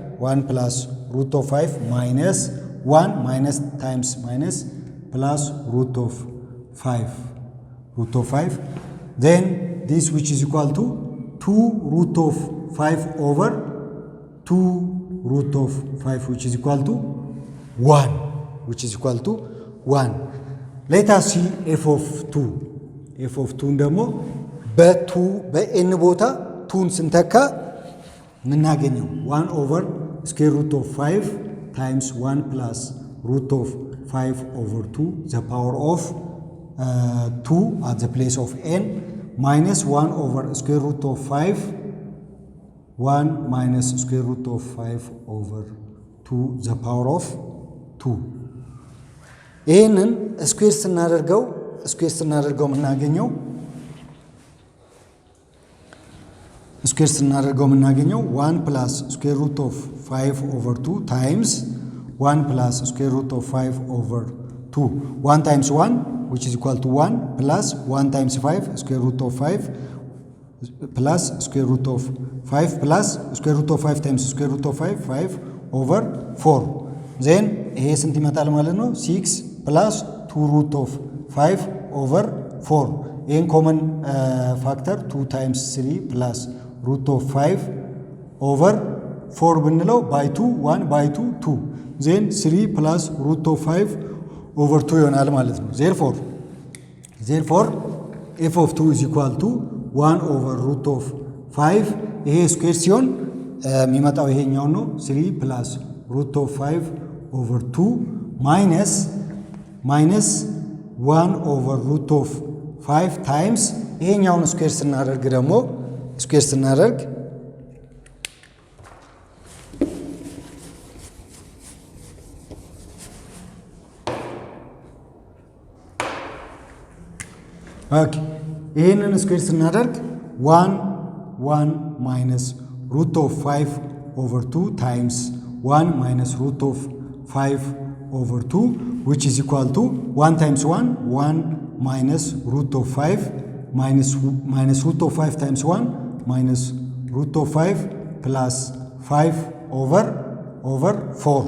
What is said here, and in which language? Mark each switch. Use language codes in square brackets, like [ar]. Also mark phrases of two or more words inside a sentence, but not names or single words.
[en] minus 1 minus times minus plus root of 5, then this which is equal to 2 root of 5 over 2 root of 5 which is equal to 1. Let us see f of 2 [am] ደግሞ በn ቦታ 2ን ስንተካ ምናገኘው [en] 1 over square root of 5 times 1 plus root of 5 over 2 the power of 2 at the place of n minus 1 over square root of 5 1 minus square root of 5 over 2 the power of 2. [am] ይህንን ስኩዌር ስናደርገው ምናገኘው [en] 1 plus square root of 5 over 2 times 1 plus square root of 5 over 2. 1 times 1 which is equal to 1 plus 1 times 5 square root of 5 plus square root of 5 plus square root of 5 times square root of 5 over 4. Then [am] ይሄ ስንት ይመጣል ማለት ነው? [en] 6 plus 2 root of 5 over 4. ይሄን common factor 2 times 3 plus root of 5 over 4 ብንለው by 2 1 by 2 2 then 3 plus root of 5 over 2 [am] ይሆናል ማለት ነው። [en] therefore f of 2 is equal to 1 over root of 5 [am] ይሄ ስኩዌር ሲሆን የሚመጣው ይሄኛው ነው [en] 3 plus root of 5 over 2 minus 1 over root of 5 times [am] ይሄኛውን ስኩዌር ስናደርግ ደግሞ ኦኬ ይሄንን ስኩዌር ስናደርግ [en] 1 minus root of 5 over 2 times 1 minus root of 5 over 2 which is equal to 1 times 1 minus root of 5 minus root of 5 times 1 minus root of 5 plus 5 over 4.